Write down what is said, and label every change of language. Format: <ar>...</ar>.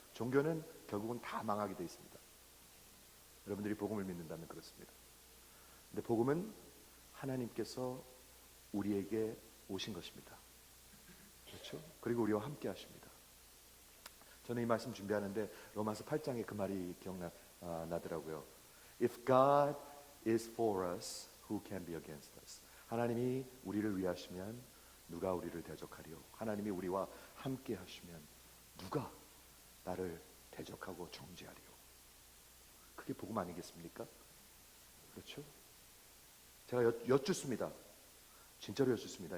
<ko>종교는 결국은 다 망하게 되어 있습니다. 여러분들이 복음을 믿는다면 그렇습니다. 근데 복음은 하나님께서 우리에게 오신 것입니다. 그렇죠? 그리고 우리와 함께 하십니다. 저는 이 말씀 준비하는데 로마서 8장에 그 말이 기억나더라고요.</ko> <en>If God is for us, who can be against us?</en> <ko>하나님이 우리를 위하시면 누가 우리를 대적하리요? 하나님이 우리와 함께 하시면 누가 나를 대적하고 정죄하리요? 그게 복음 아니겠습니까? 그렇죠? 제가 여쭙습니다. 진짜로 여쭙습니다.</ko>